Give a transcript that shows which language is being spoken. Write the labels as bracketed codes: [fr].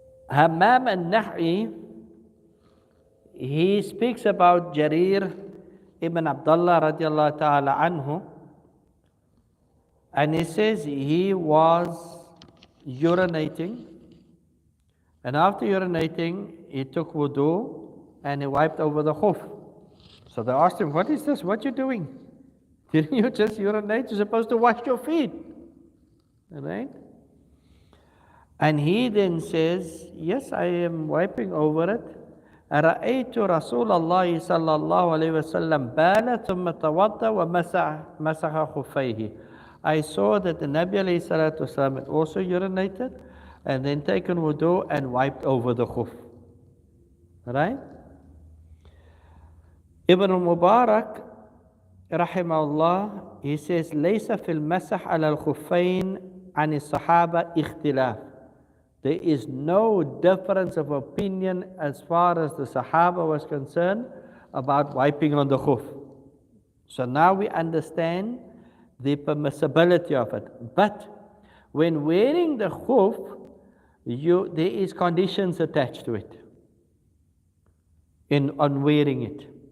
[en] Hammam al-Nahi, he speaks about Jarir ibn Abdullah radiallahu ta'ala anhu, and he says he was urinating, and after urinating he took wudu and he wiped over the khuf. So they asked him, what is this? What are you doing? Didn't you just urinate? You're supposed to wash your feet. Right? And he then says, yes, I am wiping over it. [ar] رأيت رسول الله صلى الله عليه وسلم بال ثم توضأ ومسح خفيه. [en] I saw that the Nabi alayhi salatu wasalam had also urinated and then taken wudu and wiped over the khuf. Right? Ibn al-Mubarak rahimahullah, he says, [ar] ليس في المسح على الخفين عن الصحابة اختلاف. [en] There is no difference of opinion as far as the Sahaba was concerned about wiping on the khuf. So now we understand the permissibility of it. But when wearing the khuf, there is conditions attached to it on wearing it.